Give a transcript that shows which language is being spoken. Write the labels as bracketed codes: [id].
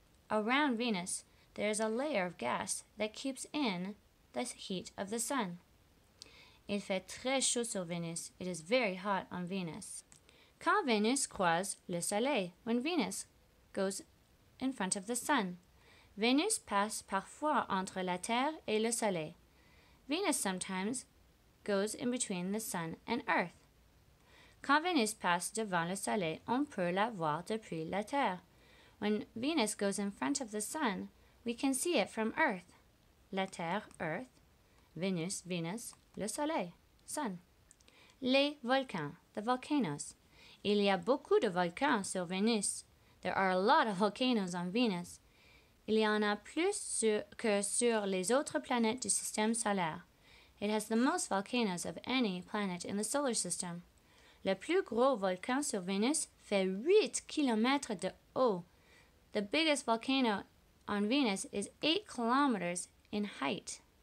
[en] Around Venus, there is a layer of gas that keeps in the heat of the sun. [fr] Il fait très chaud sur Vénus. [en] It is very hot on Venus. [fr] Quand Vénus croise le Soleil, [en] when Venus goes in front of the sun, [fr] Vénus passe parfois entre la Terre et le Soleil. [en] Venus sometimes goes in between the sun and Earth. [fr] Quand Vénus passe devant le Soleil, on peut la voir depuis la Terre. [en] When Venus goes in front of the sun, we can see it from Earth. [fr] La Terre, Earth. Vénus, Venus. Le Soleil, Sun. Les volcans, [en] the volcanoes. [fr] Il y a beaucoup de volcans sur Vénus. [en] There are a lot of volcanoes on Venus. [fr] Il y en a plus que sur les autres planètes du système solaire. [en] It has the most volcanoes of any planet in the solar system. [fr] Le plus gros volcan sur Vénus fait 8 km de haut. [en] The biggest volcano on Venus is 8 kilometers in height.